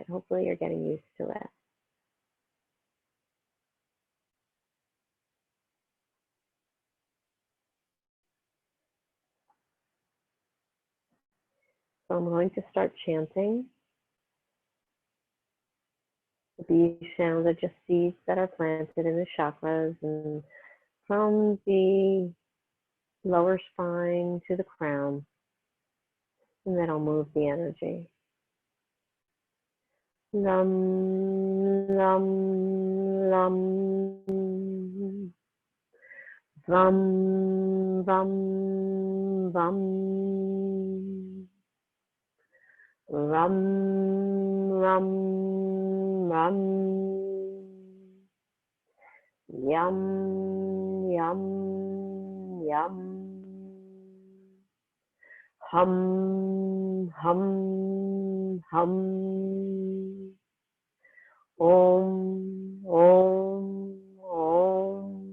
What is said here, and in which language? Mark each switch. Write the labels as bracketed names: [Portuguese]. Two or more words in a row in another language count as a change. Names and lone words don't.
[English] Hopefully you're getting used to it. So I'm going to start chanting. These sounds are just seeds that are planted in the chakras, and from the lower spine to the crown, and then I'll move the energy. [Sanskrit] Lam, lam, lam, vam, vam, vam, ram, ram, ram, yum, yum, yum, hum, hum, hum, om, om, om,